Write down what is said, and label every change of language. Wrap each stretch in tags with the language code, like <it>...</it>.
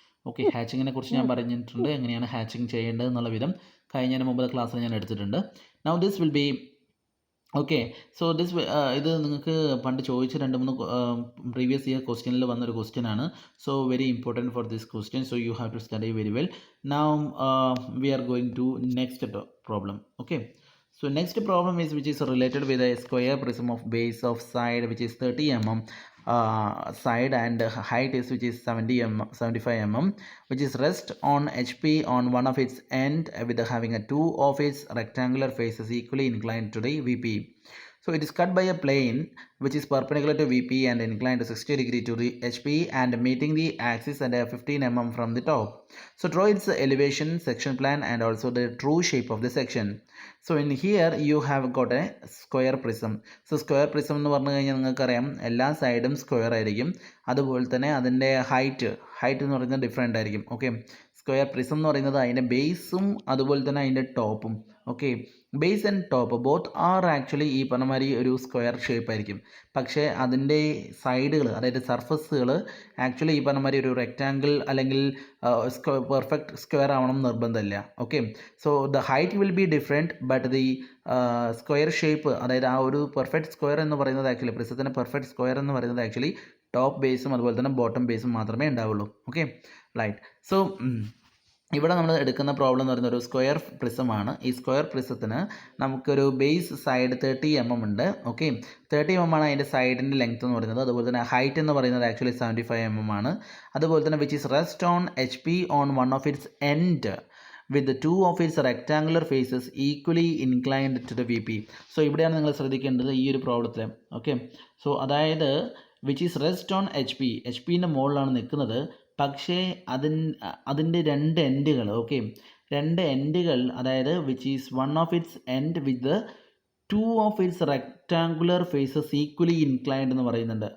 <ml>Okay, ഹാച്ചിങ്ങിനെ കുറിച്ച് ഞാൻ പറഞ്ഞിട്ടുണ്ട്, എങ്ങനെയാണ് ഹാച്ചിങ് ചെയ്യേണ്ടത് എന്നുള്ള വിധം കഴിഞ്ഞതിന് മുമ്പത്തെ ക്ലാസ്സിൽ ഞാൻ എടുത്തിട്ടുണ്ട്.</ml> <en>Now this will be okay.</en> <ml>So ഇത് നിങ്ങൾക്ക് പണ്ട് ചോദിച്ച 2-3 പ്രീവിയസ് ഇയർ ക്വസ്റ്റ്യനിൽ വന്നൊരു ക്വസ്റ്റ്യൻ ആണ്.</ml> <en>So very important for this question. So you have to study very well. Now we are going to next problem. Okay, so next problem is which is related with a square prism of base of side which is 30 mm side and height is which is 75 mm which is rest on HP on one of its end with having a two of its rectangular faces equally inclined to the VP. So it is cut by a plane which is perpendicular to VP and inclined to 60 degree to the HP and meeting the axis at 15 mm from the top. So draw its elevation, section plan and also the true shape of the section. So in here you have got a square prism. So square prism</en> <ml>എന്ന് പറഞ്ഞു കഴിഞ്ഞാൽ നിങ്ങൾക്കറിയാം എല്ലാ സൈഡും square ആയിരിക്കും. അതുപോലെ തന്നെ അതിൻ്റെ ഹൈറ്റ് എന്ന് പറയുന്നത് ഡിഫറെൻ്റ് ആയിരിക്കും. ഓക്കെ, സ്ക്വയർ പ്രിസം എന്ന് പറയുന്നത് അതിൻ്റെ ബേസും അതുപോലെ തന്നെ അതിൻ്റെ ടോപ്പും. Okay,</ml> <en>base and top both are actually</en> <ml>ഈ പറഞ്ഞ മാതിരി ഒരു സ്ക്വയർ ഷേപ്പ് ആയിരിക്കും. പക്ഷേ അതിൻ്റെ സൈഡുകൾ അതായത് സർഫസുകൾ ആക്ച്വലി ഈ പറഞ്ഞ മാതിരി ഒരു റെക്റ്റാങ്കിൾ അല്ലെങ്കിൽ പെർഫെക്റ്റ് സ്ക്വയർ ആവണം നിർബന്ധമില്ല. Okay,</ml> <en>so the height will be different but the square shape</en> <ml>അതായത് ആ ഒരു പെർഫെക്റ്റ് സ്ക്വയർ എന്ന് പറയുന്നത് ആക്ച്വലി പ്രിസത്തിൻ്റെ പെർഫെക്റ്റ് സ്ക്വയർ എന്ന് പറയുന്നത് ആക്ച്വലി ടോപ്പ് ബേസും അതുപോലെ തന്നെ ബോട്ടം ബേസും മാത്രമേ ഉണ്ടാവുള്ളൂ. Okay, right. സോ ഇവിടെ നമ്മൾ എടുക്കുന്ന പ്രോബ്ലം എന്ന് പറയുന്ന ഒരു സ്ക്വയർ പ്രിസമാണ്. ഈ സ്ക്വയർ പ്രിസത്തിന് നമുക്കൊരു ബേസ് സൈഡ് 30 mm ഉണ്ട്. ഓക്കെ, 30 mm ആണ് അതിൻ്റെ സൈഡിൻ്റെ ലെങ്ത് എന്ന് പറയുന്നത്. അതുപോലെ തന്നെ ഹൈറ്റ് എന്ന് പറയുന്നത് ആക്ച്വലി 75 mm ആണ്. അതുപോലെ തന്നെ</ml> <en>Which is rest on HP on one of its end with the two of its rectangular faces equally inclined to the VP.</en> <ml>So ഇവിടെയാണ് നിങ്ങൾ ശ്രദ്ധിക്കേണ്ടത് ഈ ഒരു പ്രോബ്ലത്തിൽ. ഓക്കെ, സോ അതായത്</ml> <en>which is rest on</en> <ml>HP-ൻ്റെ മുകളിലാണ് നിൽക്കുന്നത്. പക്ഷേ അതിൻ്റെ രണ്ട് എൻഡുകൾ രണ്ട് എൻഡുകൾ അതായത്</ml> <en>which is one of its end with the two of its rectangular faces equally inclined</en> <ml>എന്ന് പറയുന്നുണ്ട്.</ml>